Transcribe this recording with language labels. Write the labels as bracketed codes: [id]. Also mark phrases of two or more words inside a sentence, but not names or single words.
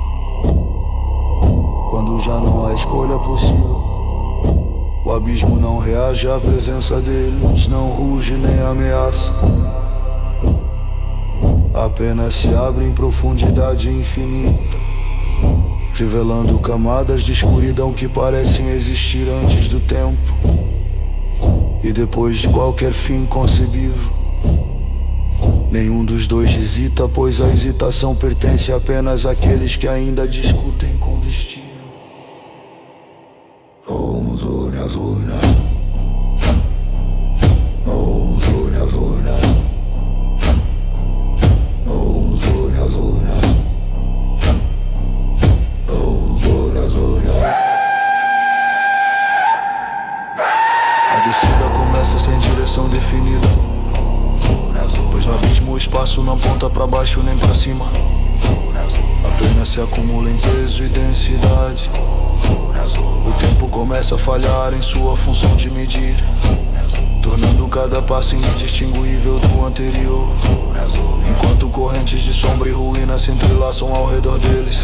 [pt] Quando já não há escolha possível, o abismo não reage à presença deles, não ruge nem ameaça, apenas se abre em profundidade infinita, revelando camadas de escuridão que parecem existir antes do tempo e depois de qualquer fim concebível. Nenhum dos dois hesita, pois a hesitação pertence apenas àqueles que ainda discutem com destino. Om Zuna Zuna, Om Zuna Zuna, Om Zuna Zuna, Om Zuna Zuna. A descida começa sem direção definida, pois no abismo o espaço não aponta pra baixo nem pra cima, apenas se acumula em peso e densidade. O tempo começa a falhar em sua função de medir, tornando cada passo indistinguível do anterior, enquanto correntes de sombra e ruína se entrelaçam ao redor deles.